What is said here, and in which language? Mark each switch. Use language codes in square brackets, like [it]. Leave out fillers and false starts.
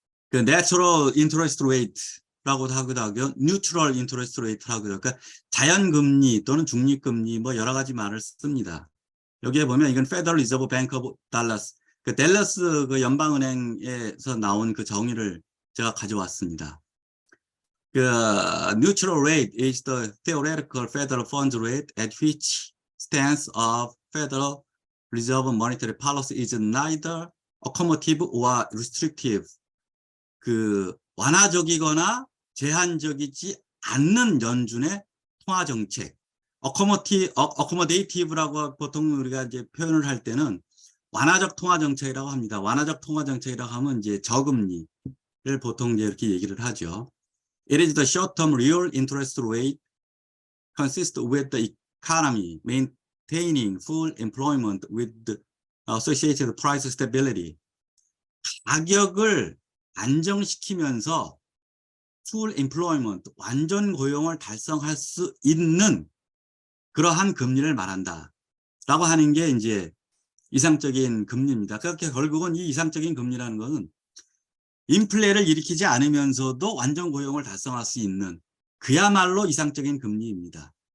[ko] 그 Natural Interest Rate라고도 하기도 하고요, Neutral Interest Rate라고 하고요. 그러니까 자연금리 또는 중립금리 뭐 여러 가지 말을 씁니다. 여기에 보면 이건 Federal Reserve Bank of Dallas, 그 댈러스 그 연방은행에서 나온 그 정의를 제가 가져왔습니다. [en] 그 Neutral Rate is the theoretical federal funds rate at which stance of Federal Reserve monetary policy is neither accommodative or restrictive. [ko] 그 완화적이거나 제한적이지 않는 연준의 통화 정책. accomodative라고 보통 우리가 이제 표현을 할 때는 완화적 통화 정책이라고 합니다. 완화적 통화 정책이라고 하면 이제 저금리를 보통 이제 이렇게 얘기를 하죠. [en] It is the short-term real interest rate consistent with the economy maintaining full employment with the associated price stability. [ko] 가격을 안정시키면서 full employment, 완전 고용을 달성할 수 있는 그러한 금리를 말한다. 라고 하는 게 이제 이상적인 금리입니다. 그렇게 결국은 이 이상적인 금리라는 것은 인플레를 일으키지 않으면서도 완전 고용을 달성할 수 있는 그야말로 이상적인 금리입니다.